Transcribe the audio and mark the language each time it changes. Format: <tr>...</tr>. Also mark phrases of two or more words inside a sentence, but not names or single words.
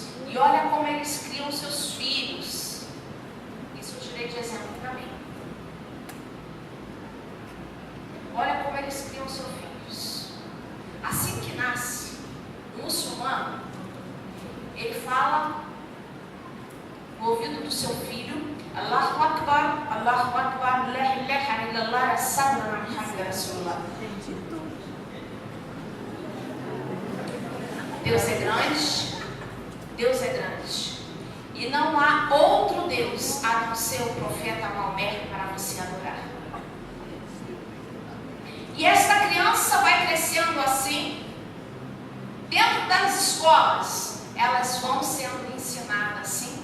<pt>E olha como eles criam seus filhos. Isso eu tirei de exemplo para mim. Olha como eles criam seus filhos. Assim que nasce um muçulmano, ele fala no ouvido do seu filho,</pt> <ar>الله أكبر الله أكبر لا إله إلا الله صبرا محمد رسول الله.</ar> <pt>Deus é grande, Deus é grande. E não há outro Deus a não ser o profeta Maomé para você adorar. E esta criança vai crescendo assim, dentro da escolas, elas vão sendo ensinadas assim.</pt>